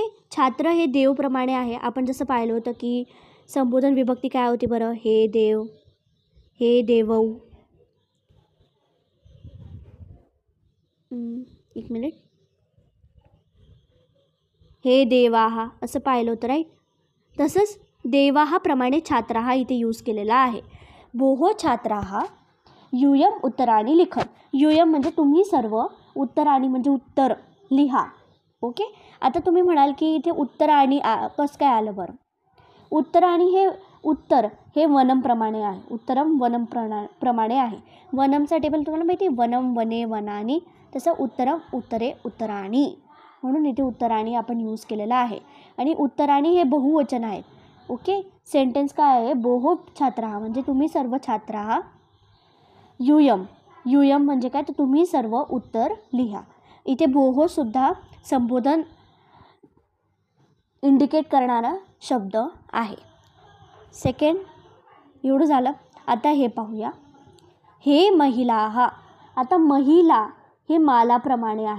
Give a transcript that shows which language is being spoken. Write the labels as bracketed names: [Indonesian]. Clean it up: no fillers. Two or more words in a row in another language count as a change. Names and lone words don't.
[Marathi] छात्र हे देवप्रमाणे आहे. आपण जसं पाहिलं होतं की संबोधन विभक्ती काय होती बरं. [Sanskrit] हे देव, हे देवौ. [Marathi] एक मिनिट. [Sanskrit] हे देवाः [Marathi] असं पाहिलं होतं राईट. तसंच देवाः प्रमाणे छात्राः इथे यूज केलेला आहे. [Sanskrit] भोहो छात्राः यूयम उत्तराणी लिखत. [Marathi] यूयम म्हणजे तुम्ही सर्व, उत्तराणी म्हणजे उत्तर लिहा. ओके. आता तुम्ही म्हणाल की इथे उत्तराणी कसं काय आलं बरं. उत्तराणी हे उत्तर हे वनमप्रमाणे आहे. [Sanskrit] उत्तरम वनम [Marathi] प्रमाणे आहे. वनमचा टेबल तुम्हाला माहिती आहे, [Sanskrit] वनम वने वनानी. तसं उत्तरम उत्तरे उत्तराणी, [Marathi] म्हणून इथे उत्तराणी आपण यूज केलेला आहे. आणि उत्तराणी हे बहुवचन आहेत. ओके. सेंटेन्स काय आहे, [Sanskrit] बोहो छात्राः [Marathi] म्हणजे तुम्ही सर्व छात्राः. यूयम, यूयम म्हणजे काय तर तुम्ही सर्व उत्तर लिहा. इथे बोहोसुद्धा संबोधन इंडिकेट करणारा शब्द आहे. सेकंड एवढं झालं. आता हे पाहूया. [Sanskrit] हे महिलाः. [Marathi] आता महिला हे मालाप्रमाणे आहे.